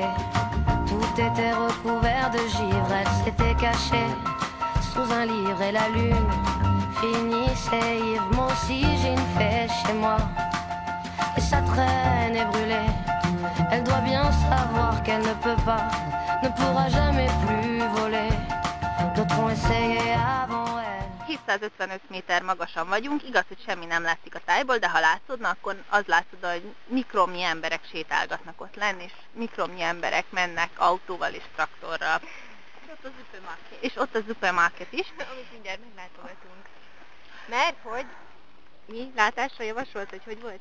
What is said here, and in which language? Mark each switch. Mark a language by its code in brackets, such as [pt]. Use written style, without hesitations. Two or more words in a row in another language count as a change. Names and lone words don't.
[fr] Tout était recouvert de givre, elle s'était cachée sous un livre et la lune finissait ivre. Moi aussi j'ai une fée chez moi, et sa traîne est brûlée. Elle doit bien savoir qu'elle ne peut pas, ne pourra jamais plus voler. D'autres ont essayé avant elle. [hu] 755 méter magasan vagyunk, igaz, hogy semmi nem látszik a tájból, de ha látszódna, akkor az látszódna, hogy mikromnyi emberek sétálgatnak ott lenn, és mikromnyi emberek mennek autóval és traktorral. És ott a supermarket is. Amit mindjárt meglátogatunk. Mert hogy mi látásra javasolt, hogy volt?